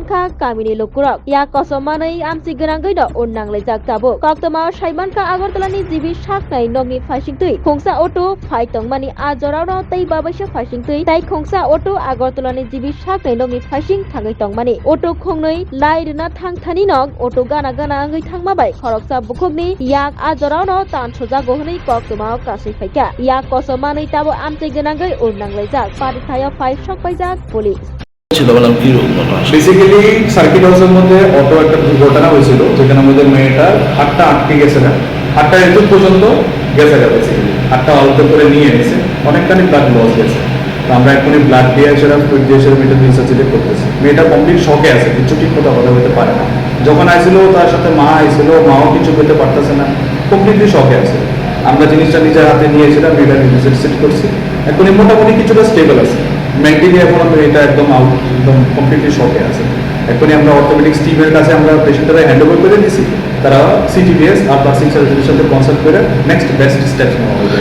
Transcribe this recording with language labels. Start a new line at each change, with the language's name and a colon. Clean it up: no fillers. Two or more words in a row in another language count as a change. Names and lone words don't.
Kok Borok: kha kamini lokurok yak kosomanai amsi grangai do unnang lejak tabu koktuma saiman kha agartalani jibi saknai nongni faisingtui khongsa auto phai tongmani ajorao tei babaisa faisingtui tai khongsa auto agartalani jibi saknai nongni faising thangai tongmani auto khongnoi lairna thangthani nog auto gana gana ngai thangmabai khoroksa bukukni yak ajorano tan sojago hनै koktuma kasai faika yak kosomanai tabo amsi grangai unnang lejak parithayo phai sokpaijak police
Bangla: ছিল বললাম কি বেসিক্যালি সার্কিট হাউসের মধ্যে অটো একটা দুর্ঘটনা হয়েছিল যেখানে আমাদের মেয়েটা হাতটা আটকে গেছে না হাতটা এত পর্যন্ত গেছে বেসিক্যালি হাতটা অল্প করে নিয়ে এনেছে অনেকখানি
English: blood loss
Bangla: গেছে তো আমরা এখনই ব্লাড দিয়ে সেটা ফুড দিয়ে সেটা মেয়েটা রিসার্চিতে করতেছি মেয়েটা
English: complete shock
Bangla: আছে কিছু ঠিক মতো কথা বলতে পারে না যখন আসছিল তার সাথে মা আইছিল মাও কিছু করতে পারতেছে না
English: completely shock
Bangla: আছে আমরা জিনিসটা নিজের হাতে নিয়ে সেটা মেয়েটা রিসার্চ করছি এখনই মোটামুটি কিছুটা স্টেবল আছে মেন্টালি এখন এটা একদম একদম
English: completely shock
Bangla: আছে এখনই আমরা
English: orthopaedics team
Bangla: কাছে আমরা পেশেন্টরা
English: hand over
Bangla: করে দিছি তারা সিটিবিএস আর
English: plastic surgery
Bangla: সাথে কনসাল্ট করে
English: next best steps
Bangla: নেওয়া হবে